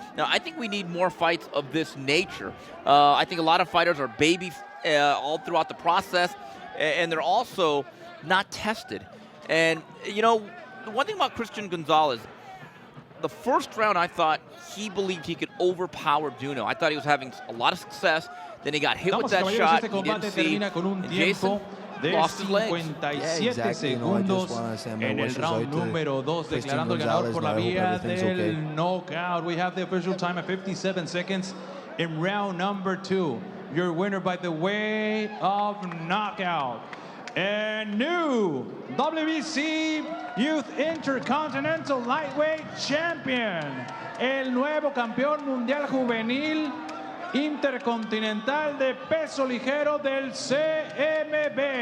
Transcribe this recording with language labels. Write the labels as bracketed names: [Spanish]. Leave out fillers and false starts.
[English] Now, I think we need more fights of this nature. I think a lot of fighters are baby all throughout the process, and they're also not tested. And, you know, the one thing about Christian Gonzalez, the first round I thought he believed he could overpower Duno. I thought he was having a lot of success. Then he got hit with that shot. He didn't see. And Jason lost his legs. [Spanish] 57 segundos en el round número 2, declarando el ganador por la vía del knockout. [English] We have the official time at 57 seconds in round number 2. Your winner by the way of knockout. And new WBC Youth Intercontinental Lightweight Champion. [Spanish] El nuevo campeón mundial juvenil intercontinental de peso ligero del CMB.